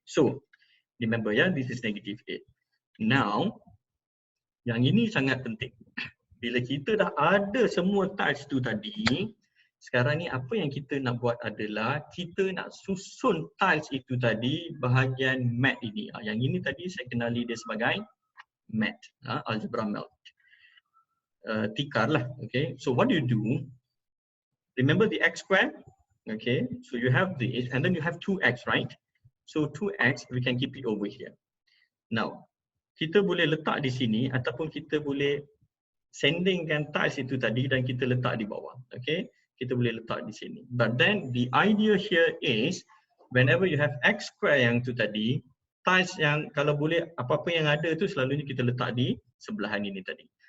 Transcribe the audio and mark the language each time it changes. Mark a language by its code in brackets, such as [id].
[en] So, remember ya, this is negative 8. [ms] Now, yang ini sangat penting. Bila kita dah ada semua tiles tu tadi, sekarang ni apa yang kita nak buat adalah kita nak susun tiles itu tadi bahagian mat ini. Yang ini tadi saya kenali dia sebagai mat, algebra mat. Tikar lah. Okay. [en] So what do you do? Remember the x square? [ms] Okay. [en] So you have this and then you have 2x, right? So 2x we can keep it over here. [ms] Now, kita boleh letak di sini ataupun kita boleh sandingkan tiles itu tadi dan kita letak di bawah. Okay, kita boleh letak di sini. [en] But then the idea here is whenever you have x square [ms] yang tu tadi, tiles yang kalau boleh apa-apa yang ada tu selalunya kita letak di sebelahan ini tadi.